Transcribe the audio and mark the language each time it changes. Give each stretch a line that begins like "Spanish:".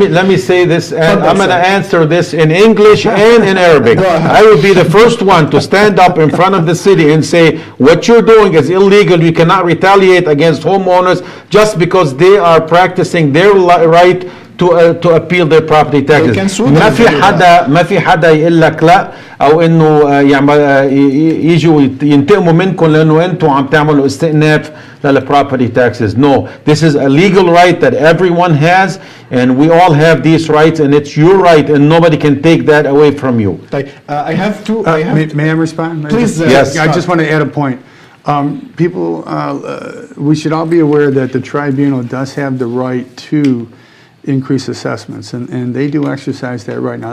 English: Let me say this, and I'm going to answer this in English and in Arabic. I will be the first one to stand up in front of the city and say, what you're doing is illegal. You cannot retaliate against homeowners just because they are practicing their right to appeal their property taxes.
Arabic: ما في حدا يقول لك لا او انه يجوا ينتقموا منكم لانه انتم عم تعملوا استئناف للproperty taxes.
English: No, this is a legal right that everyone has, and we all have these rights, and it's your right, and nobody can take that away from you. I have two. May I respond? Please. Yes. I just want to add a point. People, we should all be aware that the tribunal does have the right to increase assessments, and they do exercise that right now.